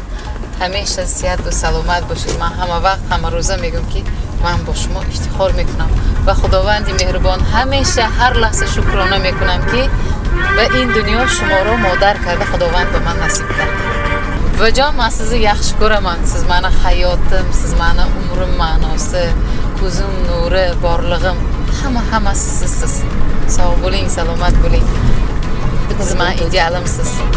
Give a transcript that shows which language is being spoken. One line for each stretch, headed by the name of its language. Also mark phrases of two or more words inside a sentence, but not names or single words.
Persian: همیشه صحت و سلامت باشید. من همه وقت همه روزه میگم که من با شما افتخار میکنم و خداوند مهربان همیشه هر لحظه شکرانه میکنم که به این دنیا شما رو مادر کرده خداوند به من نصیب کرد. و جان من
Uzbek: sizni yaxshi ko'raman. Siz mani hayotim, siz mani umrim ma'nosi, ko'zim nuri, borlig'im, hammasi sizsiz. Sog' bo'ling, salomat bo'ling. Siz mani idealimsiz.